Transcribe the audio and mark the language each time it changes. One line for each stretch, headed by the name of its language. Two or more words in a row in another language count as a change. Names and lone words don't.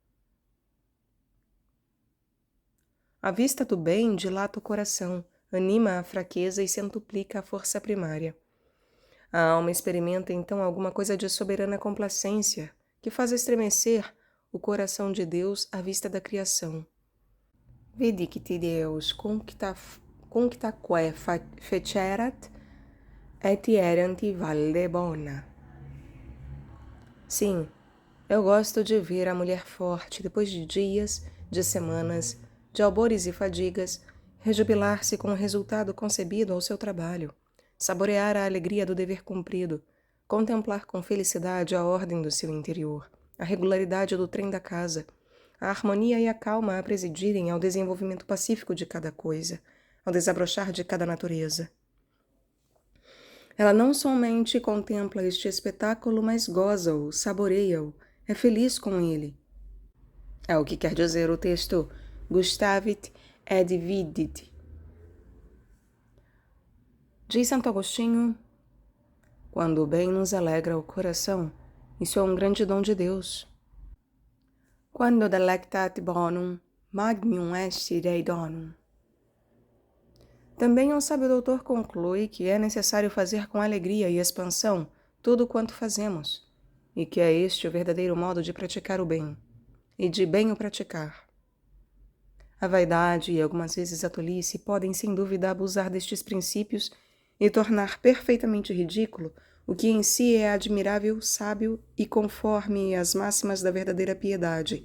Portuguese: A vista do bem dilata o coração, anima a fraqueza e centuplica a força primária. A alma experimenta então alguma coisa de soberana complacência, que faz estremecer o coração de Deus à vista da criação.
Latin: Vidicti Deus cunctaque fecerat et erant valde bona.
Portuguese: Sim, eu gosto de ver a mulher forte, depois de dias, de semanas, de albores e fadigas, rejubilar-se com o resultado concebido ao seu trabalho, saborear a alegria do dever cumprido, contemplar com felicidade a ordem do seu interior, a regularidade do trem da casa, a harmonia e a calma a presidirem ao desenvolvimento pacífico de cada coisa, ao desabrochar de cada natureza. Ela não somente contempla este espetáculo, mas goza-o, saboreia-o, é feliz com ele. É o que quer dizer o texto
Latin: Gustavit et vidit.
Portuguese: Diz Santo Agostinho: quando o bem nos alegra o coração, isso é um grande dom de Deus.
Latin: Quando delectat bonum, magnum est Dei donum.
Portuguese: Também o sábio doutor conclui que é necessário fazer com alegria e expansão tudo quanto fazemos, e que é este o verdadeiro modo de praticar o bem, e de bem o praticar. A vaidade e algumas vezes a tolice podem sem dúvida abusar destes princípios e tornar perfeitamente ridículo o que em si é admirável, sábio e conforme às máximas da verdadeira piedade.